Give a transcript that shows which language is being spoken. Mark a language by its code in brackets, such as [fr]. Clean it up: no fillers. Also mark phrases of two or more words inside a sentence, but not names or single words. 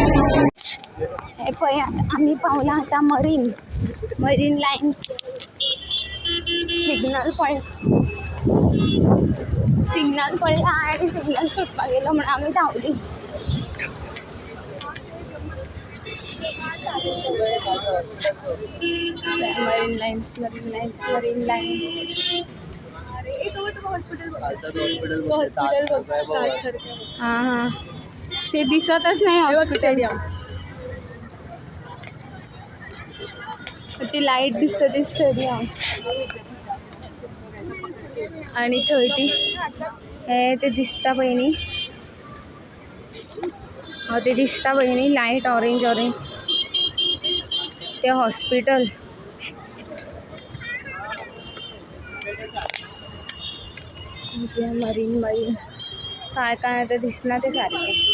[kok] हे पळय आम्ही पावला आता मरीन लाईन. सिग्नल पडला आणि सिग्नल सुटपा गेलं म्हणून आम्ही धावली. मरीन लाईन्स. हां ते दिसतच नाही हॉस्पिटल. ती लाईट दिसतं ते स्टेडियम आणि थंय ती हे ते दिसता पयलीं ते दिसता पयलीं [en] light orange [kok] ते हॉस्पिटल. मरीन काय ते दिसना ते सारखे.